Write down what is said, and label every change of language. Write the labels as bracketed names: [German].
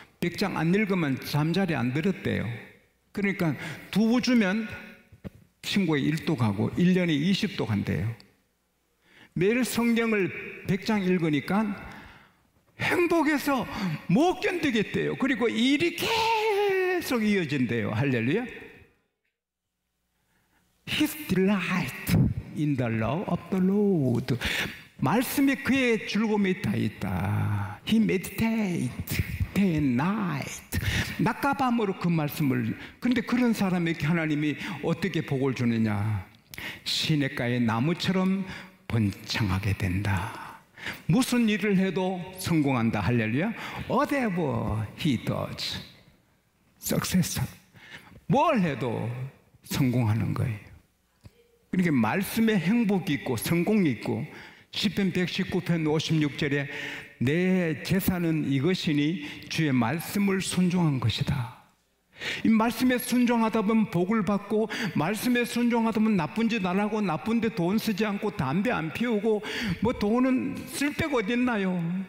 [Korean] 100장 안 읽으면 잠자리 안 들었대요. 그러니까 2부 주면 친구가 1도 가고 1년에 20도 간대요. 매일 성경을 100장 읽으니까 행복해서 못 견디겠대요. 그리고 일이 계속 이어진대요. 할렐루야. [English] His delight in the law of the Lord. [Korean] 말씀이 그의 즐거움이 다 있다. [English] He meditate day and night. [Korean] 낮과 밤으로 그 말씀을. 그런데 그런 사람에게 하나님이 어떻게 복을 주느냐? 시냇가의 나무처럼 번창하게 된다. 무슨 일을 해도 성공한다. 할렐루야. [English] Whatever he does, success. [Korean] 뭘 해도 성공하는 거예요. 그러니까 말씀에 행복이 있고 성공이 있고, 시편 119편 56절에 내 재산은 이것이니 주의 말씀을 순종한 것이다. 이 말씀에 순종하다 보면 복을 받고, 말씀에 순종하다 보면 나쁜 짓 안 하고, 나쁜데 돈 쓰지 않고, 담배 안 피우고, 뭐 돈은 쓸 데가 어디 있나요?